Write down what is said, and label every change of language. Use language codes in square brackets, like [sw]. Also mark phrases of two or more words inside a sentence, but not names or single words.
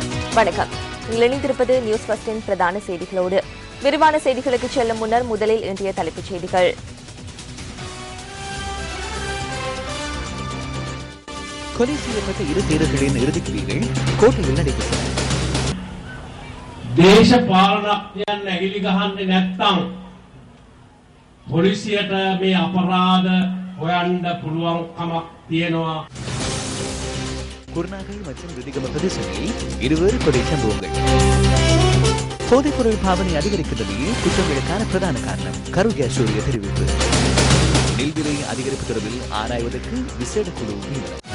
[ta] வணக்கம். இணைந்திருப்பது நியூஸ் ஃபர்ஸ்டின் பிரதான செய்திகளோடு. விரிவான செய்திகளுக்கு செல்லும் முன்னர் முதலில் இன்றைய தலைப்புச் செய்திகள். கொலை செய்யப்பட்ட இரு தேரர்களின் இறுதிக் கிரியைகள் கோட்டையில் நடைபெற்றன. [si] දේශපාලනඥයන් ඇහිලි ගහන්නේ නැත්නම් පොලිසියට මේ අපරාධ හොයන්න පුළුවන් කමක් තියෙනවා. [ta] குருநாகல் மற்றும் ரிதிகம பிரதேசங்களில் இருவேறு கொலை சம்பவங்கள். போதைப்பொருள் பாவனை அதிகரிக்கின்றதையே குற்றங்களுக்கான பிரதான காரணம் கருகே சூரிய தெரிவிப்பு. நெல் விலை அதிகரிப்பு தொடர்பில் ஆராய்வதற்கு விசேட குழு நியமனம்.